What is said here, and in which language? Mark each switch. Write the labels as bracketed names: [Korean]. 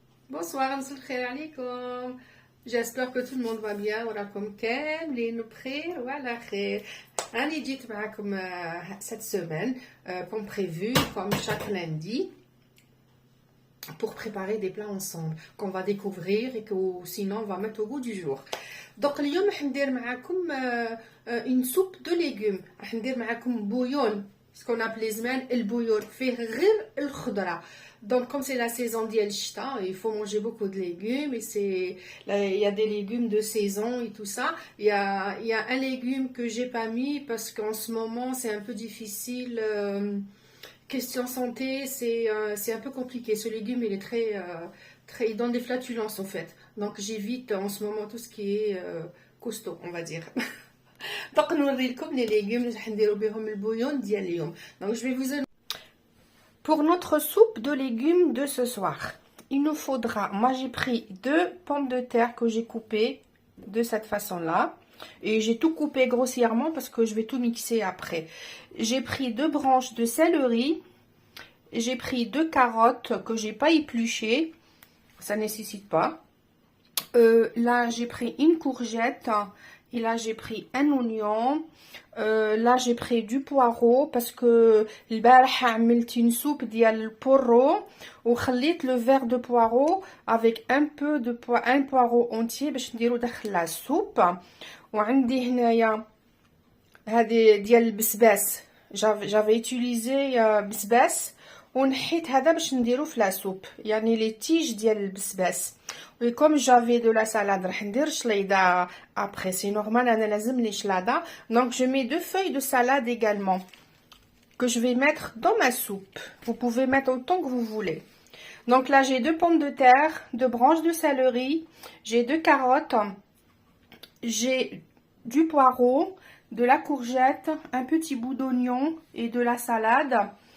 [Arabic] Bonsoir, مساء الخير عليكم. [French] J'espère que tout le monde va bien [Arabic] وراكم كاملين بخير وعلى خير. أنا جيت معكم [French] cette semaine comme prévu, comme chaque lundi, pour préparer des plats ensemble qu'on va découvrir et que sinon on va mettre au goût du jour. Donc [Arabic] اليوم راح ندير معكم [French] une soupe de légumes. [Arabic] راح ندير معكم bouillon, [French] ce qu'on appelle [Arabic] زمان البويون فيه غير الخضرة. [French] Donc, comme c'est la saison [Arabic] ديال الشتاء, [French] il faut manger beaucoup de légumes. Et il y a des légumes de saison et tout ça. Il y a un légume que j'ai pas mis parce qu'en ce moment, c'est un peu difficile. Question santé, c'est un peu compliqué. Ce légume, il est il donne des flatulences en fait. Donc, j'évite en ce moment tout ce qui est costaud, on va dire. [Arabic] Donc, نوريلكم [French] les légumes [Arabic] اللي راح نديرو بهم البويون ديال اليوم. [French] Donc, je vais vous Pour notre soupe de légumes de ce soir, il nous faudra, moi j'ai pris 2 pommes de terre que j'ai coupées de cette façon-là. Et j'ai tout coupé grossièrement parce que je vais tout mixer après. J'ai pris 2 branches de céleri. J'ai pris 2 carottes que j'ai pas épluchées. Ça nécessite pas. Là j'ai pris une courgette. Et là j'ai pris un oignon. Là j'ai pris du poireau parce que [Arabic] البارحة عملت [French] une soupe [Arabic] ديال البورو وخليت [French] le verre de poireau avec un peu de un poireau entier [Arabic] باش نديرو داخل [French] la soupe. [Arabic] وعندي هنايا هذه ديال البسباس [French] j'avais utilisé [Arabic] بسباس ونحيت هذا باش نديرو في لا سوب يعني لي تيج ديال البسباس. [French] Et comme j'avais de la salade [Arabic] راح ندير شليضة [French] après, c'est normal [Arabic] انا لازم لي شلاضة. [French] Donc je mets 2 feuilles de salade également que je vais mettre dans ma soupe. Vous pouvez mettre autant que vous voulez. Donc là j'ai 2 pommes de terre, 2 branches de céleri, j'ai 2 carottes, j'ai du poireau, de la courgette, un petit bout d'oignon et de la salade.